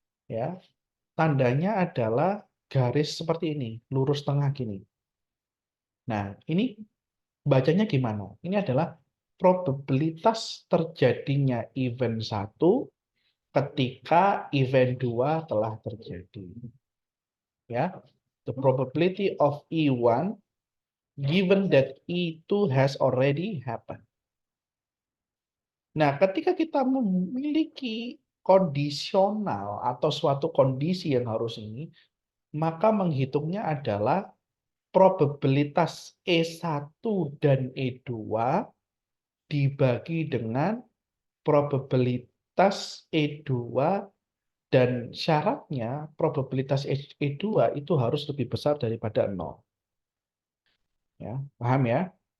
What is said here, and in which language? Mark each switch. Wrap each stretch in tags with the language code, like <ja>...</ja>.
<id>Ya, tandanya adalah garis seperti ini, lurus tengah gini. Nah, ini bacanya gimana? Ini adalah probabilitas terjadinya event 1 ketika event 2 telah terjadi.</id> <en>Ya, the probability of E1 given that E2 has already happened.</en> <id>Nah, ketika kita memiliki kondisional atau suatu kondisi yang harus ini, maka menghitungnya adalah probabilitas E1 dan E2 dibagi dengan probabilitas E2 dan syaratnya probabilitas E2 itu harus lebih besar daripada 0. Ya, paham ya?</id>